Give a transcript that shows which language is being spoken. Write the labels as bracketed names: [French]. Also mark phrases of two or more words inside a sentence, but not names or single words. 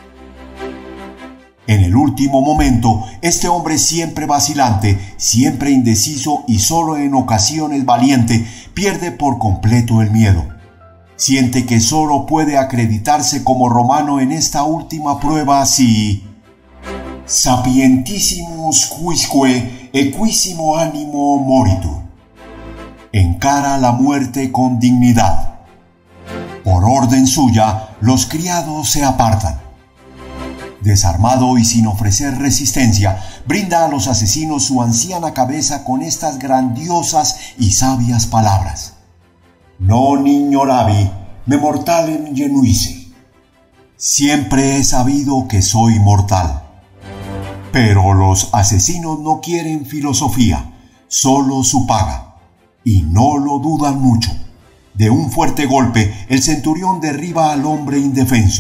[Spanish] En el último momento, este hombre siempre vacilante, siempre indeciso y solo en ocasiones valiente, pierde por completo el miedo. Siente que solo puede acreditarse como romano en esta última prueba si [Latin] sapientissimus quisque equissimo animo moritur. [Spanish] Encara la muerte con dignidad. Por orden suya, los criados se apartan. Desarmado y sin ofrecer resistencia, brinda a los asesinos su anciana cabeza con estas grandiosas y sabias palabras. [Latin] Non ignoravi, me mortalem genuisse. [Spanish] Siempre he sabido que soy mortal. Pero los asesinos no quieren filosofía, solo su paga. Y no lo dudan mucho. De un fuerte golpe, el centurión derriba al hombre indefenso.